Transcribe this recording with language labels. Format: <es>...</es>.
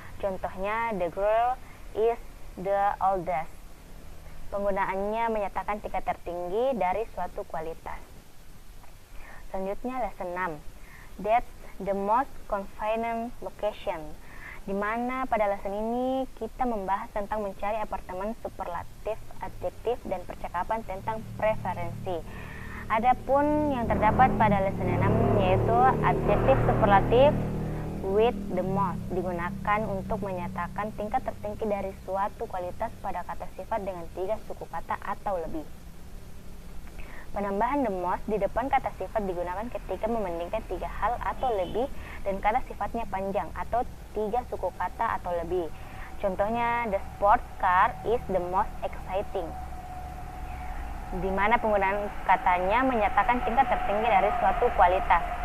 <id>Contohnya,</id> <en>the girl is the oldest.</en> <id>Penggunaannya menyatakan tingkat tertinggi dari suatu kualitas. Selanjutnya lesson 6.</id> <en>That's the most convenient location.</en> <id>Di mana pada lesson ini kita membahas tentang mencari apartemen superlatif, adjektif, dan percakapan tentang preferensi. Adapun yang terdapat pada lesson 6 yaitu adjektif superlatif with the most digunakan untuk menyatakan tingkat tertinggi dari suatu kualitas pada kata sifat dengan 3 suku kata atau lebih. Penambahan the most di depan kata sifat digunakan ketika membandingkan 3 hal atau lebih dan kata sifatnya panjang atau 3 suku kata atau lebih. Contohnya,</id> <en>the sport car is the most exciting.</en> <id>Di mana penggunaan katanya menyatakan tingkat tertinggi dari suatu kualitas.</id>